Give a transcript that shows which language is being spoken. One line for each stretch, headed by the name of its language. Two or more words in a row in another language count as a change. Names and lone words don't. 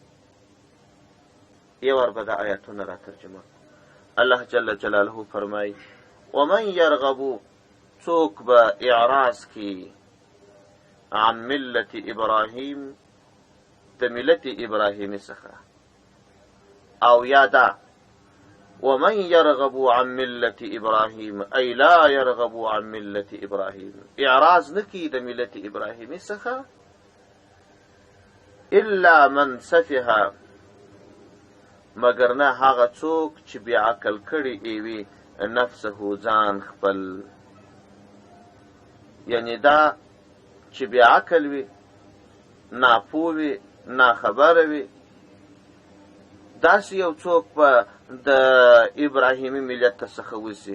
Pashto: یو ور به دا آیاتونه را ترجمه. الله جل جلاله فرمایي
Arabic: ومن یرغبو،
Pashto: څوک به اعراض کی
Arabic: عن ملت ابراهیم،
Pashto: د ملت ابراهیمی څخه، او یادا
Arabic: ومن يرغب عن ملة ابراهیم ای لا يرغب عن ملة ابراهیم،
Pashto: اعراض نکی د ملت ابراهیمی څخه،
Arabic: الا من سفها،
Pashto: مگر نه هغه څوک چې بې عقل کړي
Arabic: ایوي نفسه
Pashto: ځان خپل، یعنی دا چې بې عقل وي، ناپوه وي، ناخبره وي، داسې یو څوک په د ابراهیمی ملت څخه وځي.